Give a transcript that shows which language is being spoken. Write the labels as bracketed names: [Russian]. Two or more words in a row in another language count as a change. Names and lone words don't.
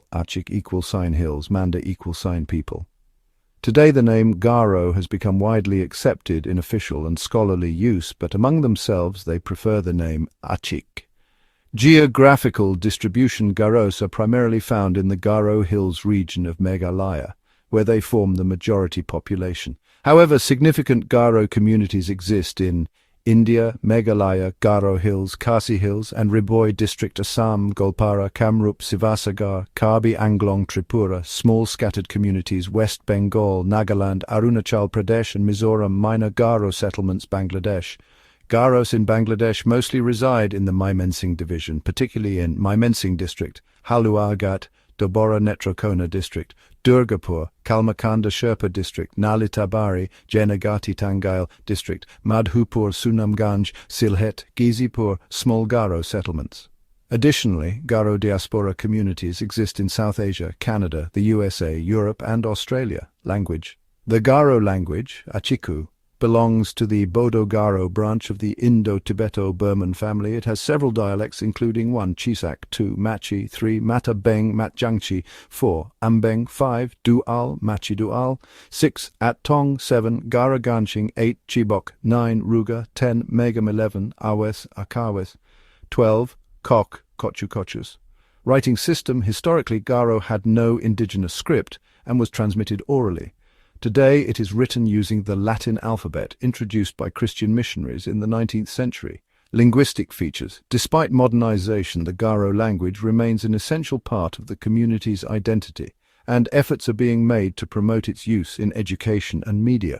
[English] Achik =sign hills, Mande =sign people. Today the name Garo has become widely accepted in official and scholarly use, but among themselves they prefer the name Achik. Geographical distribution: Garos are primarily found in the Garo Hills region of Meghalaya, where they form the majority population. However, significant Garo communities exist in India, Meghalaya, Garo Hills, Khasi Hills, and Riboi District, Assam, Golpara, Kamrup, Sivasagar, Karbi Anglong, Tripura, small scattered communities, West Bengal, Nagaland, Arunachal Pradesh, and Mizoram, minor Garo settlements, Bangladesh. Garos in Bangladesh mostly reside in the Mymensingh division, particularly in Mymensingh District, Haluagat, Dobora Netrokona District, Durgapur, Kalmakanda Sherpa District, Nalitabari, Janagati Tangail District, Madhupur, Sunamganj, Silhet, Gizipur, small Garo settlements. Additionally, Garo diaspora communities exist in South Asia, Canada, the USA, Europe, and Australia. Language: the Garo language, Achiku, belongs to the Bodo-Garo branch of the Indo-Tibeto Burman family. It has several dialects, including 1. Chisak, 2. Machi, 3. Matabeng, Matjangchi, 4. Ambeng, 5. Dual, Machi Dual, 6. Attong, 7. Garaganching, 8. Chibok, 9. Ruga, 10. Megam, 11. Awes, Akawes, 12. Kok, Kochu-Kochus. Writing system: historically Garo had no indigenous script and was transmitted orally. Today it is written using the Latin alphabet introduced by Christian missionaries in the 19th century. Linguistic features: despite modernization, the Garo language remains an essential part of the community's identity, and efforts are being made to promote its use in education and media.